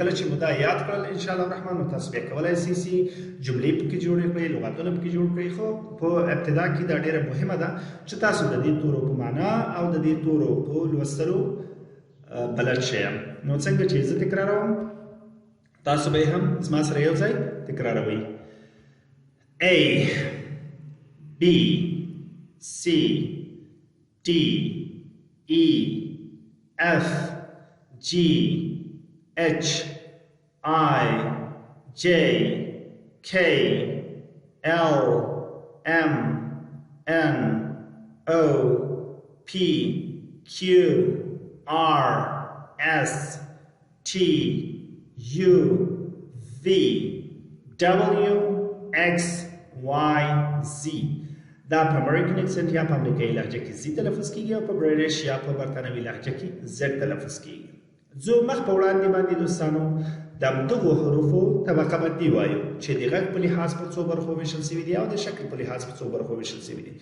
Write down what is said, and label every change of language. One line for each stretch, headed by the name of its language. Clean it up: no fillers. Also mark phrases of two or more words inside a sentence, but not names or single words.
Pashto: کله چې مو دا یاد کړل
Arabic: انشاءالله الرحمن
Pashto: نو تاسو بیا کولی شئ جملې پکې جوړې کړئ، لغتونه پکې جوړ کړئ. خو په ابتدا کې دا ډیره مهمه ده چې تاسو د دې تورو په معنا او د دې تورو په لوستلو بلد شئ. نو څنګه چې زه تکراروم تاسو به هم زما سره یو ځای تکراروئ.
English: A B C D E F G H I J K L M N O P Q R S T U V W X Y Z.
Pashto: دا په
English: American accent
Pashto: یا په امریکایي لهجه کې زی تلفظ کیږي او په برټش یا په برتانوي لهجه کې زد تلفظ کیږي. زه مخ په وړاندې باندې دوستانو د همدغو حروفو طبقه بندي وایو چې د غږ په لحاظ په څو برخو ویشل شوي دي او د شکل په لحاظ په څو برخو ویشل شوي دي.